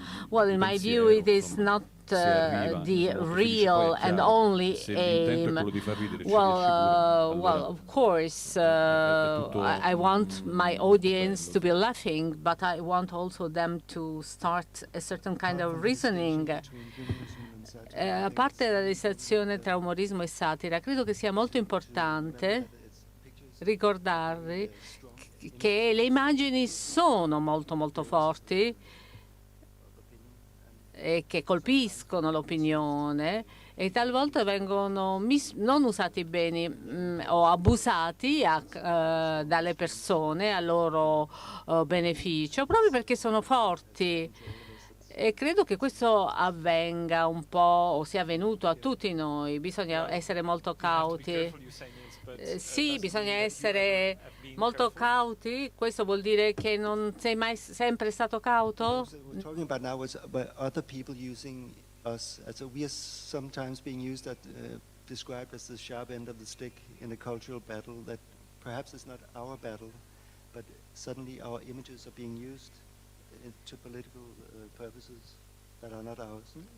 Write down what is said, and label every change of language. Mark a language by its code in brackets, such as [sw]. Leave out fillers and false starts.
[en] Well, in my view, it is not the real and only aim. Well, of course, I want my audience to be laughing, but I want also them to start a certain kind of reasoning. [it] A parte la distinzione tra umorismo e satira, credo che sia molto importante ricordare che le immagini sono molto forti e che colpiscono l'opinione e talvolta vengono non usati bene o abusati dalle persone a loro beneficio, proprio perché sono forti. E credo che questo avvenga un po', o sia avvenuto a tutti noi. Bisogna essere molto cauti. Sì, bisogna essere molto cauti. Questo vuol dire che non sei mai sempre stato cauto? [en] Talking about now was about other people using us, as we are sometimes being used described as the sharp end of the stick in a cultural battle that perhaps is not our battle, but suddenly our images are being used to political purposes that are not ours.